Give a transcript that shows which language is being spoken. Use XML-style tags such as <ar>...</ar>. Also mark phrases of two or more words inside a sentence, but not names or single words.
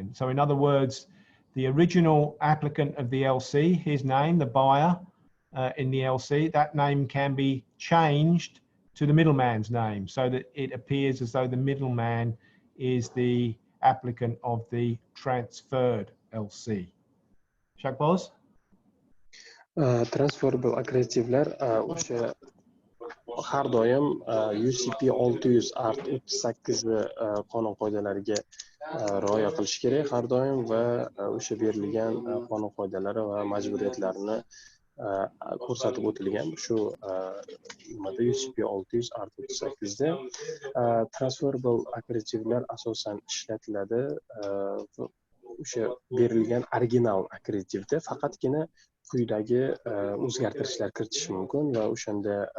<en>So in other words, the original applicant of the LC, his name, the buyer in the LC, that name can be changed to the middleman's name so that it appears as though the middleman is the applicant of the transferred LC.</en> <uz>Shakboz? Transferable akkreditivlar o'sha har doim UCP 600 art 38 qonun qoidalariga rioya qilish kerak har doim va o'sha berilgan qonun qoidalari va majburiyatlarini ko'rsatib o'tilgan shu nimada UCP 600 art 38 da transferable akkreditivlar asosan ishlatiladi o'sha berilgan original akkreditivda faqatgina quyidagi o'zgartirishlar kiritish mumkin va o'shanda</uz>